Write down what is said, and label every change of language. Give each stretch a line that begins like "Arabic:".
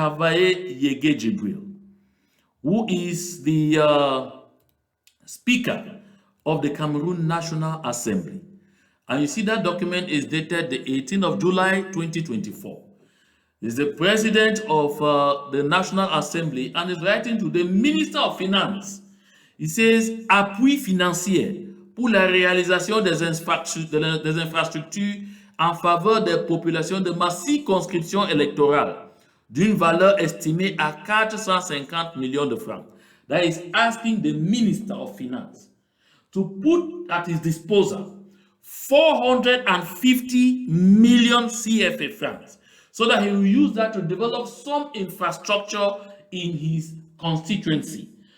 English: Kavaye Yege Jibril, who is the Speaker of the Cameroon National Assembly. And you see that document is dated the 18th of July 2024. He's the President of the National Assembly and is writing to the Minister of Finance. He says,
French: appui financier pour la réalisation des infrastructures en faveur des populations de ma circonscription électorale d'une valeur estimée à 450 millions de francs.
English: That is asking the Minister of Finance to put at his disposal 450 million CFA francs so that he will use that to develop some infrastructure in his constituency.